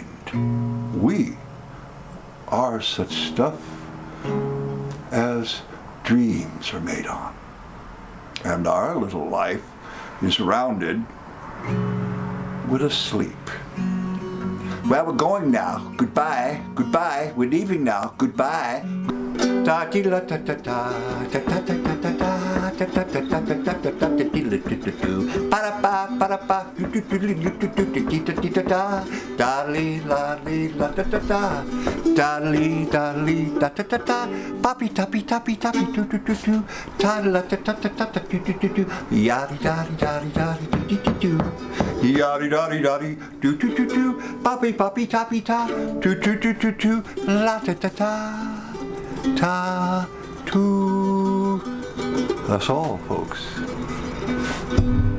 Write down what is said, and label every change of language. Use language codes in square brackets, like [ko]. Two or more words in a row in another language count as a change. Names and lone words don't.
[en] We are such stuff as dreams are made on. And our little life is rounded with a sleep. Well, we're going now. Goodbye. Goodbye. We're leaving now. Goodbye. Da-dee-da-da-da-da, da-da-da-da-da. Poppy toppy toppy toppy do do do do. Ta-da ta ta ta ta ta do do do do. Yaddy daddy daddy daddy do do do do. Yaddy daddy daddy do do do do. Poppy poppy toppy ta do do do do do. La ta ta ta ta. That's all, folks.